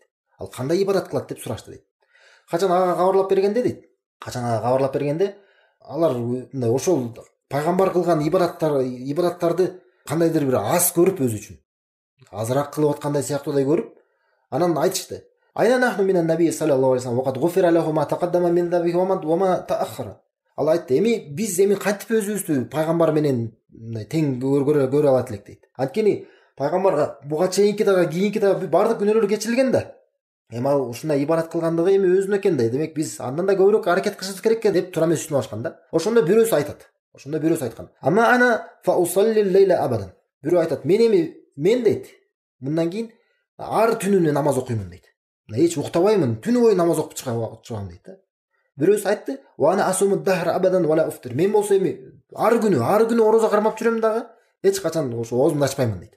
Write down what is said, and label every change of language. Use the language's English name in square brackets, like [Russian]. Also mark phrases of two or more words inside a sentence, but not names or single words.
[Kyrgyz] Ал кандай ибадат кылат деп сурашты дейт. Качан ага кабарлап бергенде, алар мындай ошол пайгамбар кылган ибадаттарды кандайдыр бир аз көрүп, өзү үчүн азыраак кылып аткандай сыяктуудай көрүп, анан айтышты. [Arabic] أين نحن من النبي صلى الله عليه وسلم وقد غفر له ما تقدم من ذنبه وما تأخر. [Kyrgyz] Ал айтты, биз кантип өзүбүздү пайгамбар менен тең көрө алат элек дейт. Анткени пайгамбарга буга чейинки дагы кийинки дагы баардык күнөөлөр кечирилген да. Ал ушундай ибадат кылгандыгы өзүнө экен да. Демек биз андан да көбүрөөк аракет кылышыбыз керек экен деп тура эмес үстүнө башкан да. Ошондо бирөөсү айткан. [Arabic] أما أنا فأصلي الليل أبدا. [Kyrgyz] Бирөө айтат, мен дейт, мындан кийин ар түнүнө намаз окуймун дейт. Эч уктабаймын, түнү бою намаз окуп чыгам дейт да. Бирөөсү айтты, [Arabic] وأنا أصوم الدهر أبدا ولا أفطر. [Kyrgyz] Мен болсо ар күнү орозо кармап жүрөм дагы, эч качан ошо оозумду ачпаймын дейт.